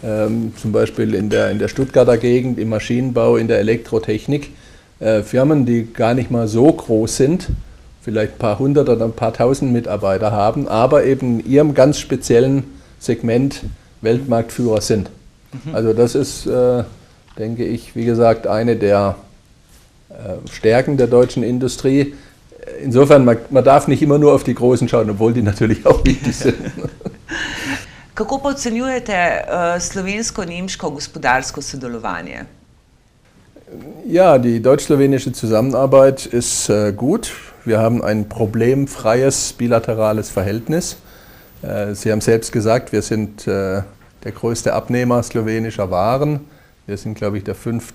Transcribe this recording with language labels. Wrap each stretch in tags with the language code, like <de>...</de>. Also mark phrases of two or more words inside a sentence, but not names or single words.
<de>zum Beispiel in der Stuttgarter Gegend, im Maschinenbau, in der Elektrotechnik, Firmen, die gar nicht mal so groß sind, vielleicht ein paar hundert oder ein paar tausend Mitarbeiter haben, aber eben in ihrem ganz speziellen Segment Weltmarktführer sind. Also das ist, denke ich, wie gesagt, eine der Stärken der deutschen Industrie. Insofern, man darf nicht immer nur auf die Großen schauen, obwohl die natürlich auch wichtig sind.</de> <sl>Kako pa ocenjujete slovensko-nemško gospodarsko sodelovanje?</sl> <de>Ja, die deutsch-slowenische Zusammenarbeit ist gut. Wir haben ein problemfreies bilaterales Verhältnis. Sie haben selbst gesagt, wir sind der größte Abnehmer slowenischer Waren. Wir sind, glaube ich, der 5.</de>